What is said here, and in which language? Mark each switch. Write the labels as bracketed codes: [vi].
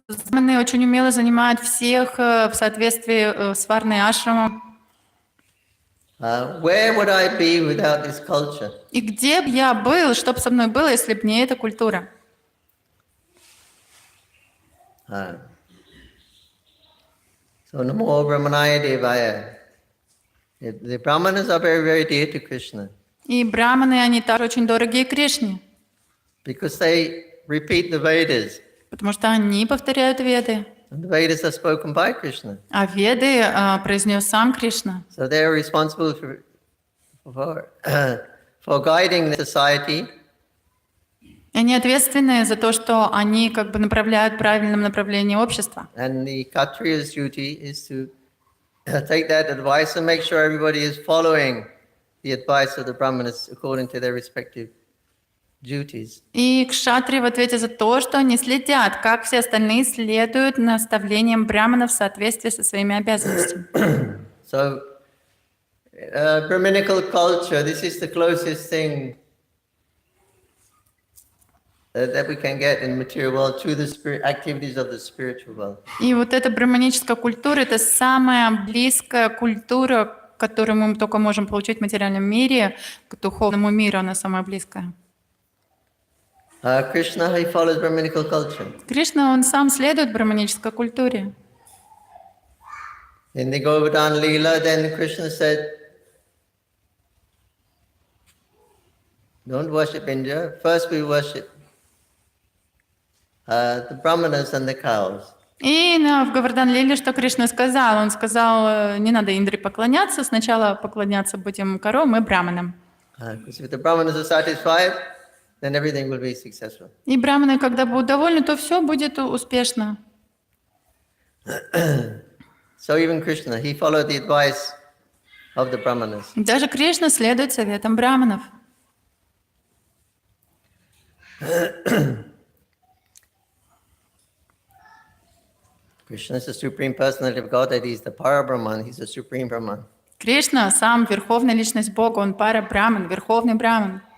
[ru] Браманы очень умело занимают всех в соответствии с варной ашрамом. [en] Where would I be without this culture? [ru] И где бы я был, что бы со мной было, если бы не эта культура? [sa] So Namo Brahmanaya Devaya. [en] The Brahmanas are very, very dear to Krishna. [ru] И браманы, они также очень дорогие Кришне. [en] Because they repeat the Vedas. [ru] Потому что они повторяют Веды. [en] And the Vedas are spoken by Krishna. [ru] А Веды произнес сам Кришна. [en] So they are responsible for guiding the society [ru] Они ответственны за то, что они как бы направляют в правильном направлении общества. [en] And the Kshatriya's duty is to take that advice and make sure everybody is following the advice of the Brahmanas according to their respective duties. [ru] И кшатрии в ответе за то, что они следят, как все остальные следуют наставлениям браманов в соответствии со своими обязанностями. [en] So, Brahminical culture, this is the closest thing that we can get in the material world to the activities of the spiritual world. [ru] И вот эта браманическая культура — это самая близкая культура, которую мы только можем получить в материальном мире, к духовному миру она самая близкая. [en] Krishna, he follows Brahminical culture. [ru] Кришна, он сам следует браманической культуре. [en] In the Govardhan Leela, then Krishna said, don't worship Indra, first we worship the Brahmanas and the cows. [ru] И в Говардан-лиле что Кришна сказал? Он сказал, не надо Индре поклоняться, сначала поклоняться будем коровам и браманам. [en] Because if the Brahmanas are satisfied, then everything will be successful. [ru] И браманы, когда будут довольны, то все будет успешно. [en] So even Krishna, he followed the advice of the Brahmanas. [ru] Даже Кришна следует советам браманов. [en] Krishna is the Supreme Personality of Godhead. He's the Para-Brahman. He's the Supreme Brahman. [ru] Кришна сам верховная личность Бога, он пара-браман, верховный браман.